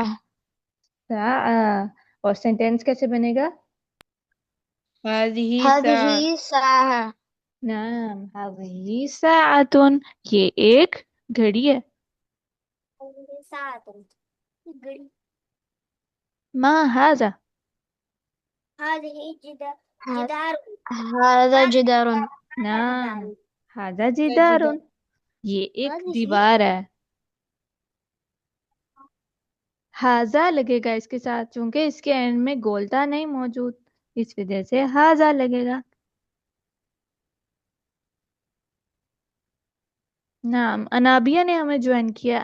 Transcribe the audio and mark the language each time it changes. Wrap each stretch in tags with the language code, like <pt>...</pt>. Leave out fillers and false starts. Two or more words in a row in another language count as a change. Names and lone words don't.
<hi>साआ। और सेंटेंस कैसे बनेगा?</hi> <ar>هذه ساعة. هذه ساعة. نعم، هذه ساعةٌ.</ar> <hi>ये एक घड़ी है।</hi> <ar>विसादतुन। गड़ी। ما هذا. हाजिही हा- जिदार। هذا جدارٌ. नाम, जिदार। हाजा जिधर।</ar> <hi>जिदारुन। ये एक</hi> <ar>हाजिही</ar> <hi>दीवार है। हाजा लगेगा इसके साथ, क्योंकि इसके एंड में गोलता नहीं मौजूद। इस वजह से हाजा लगेगा। नाम, अनाबिया ने हमें ज्वाइन किया।</hi>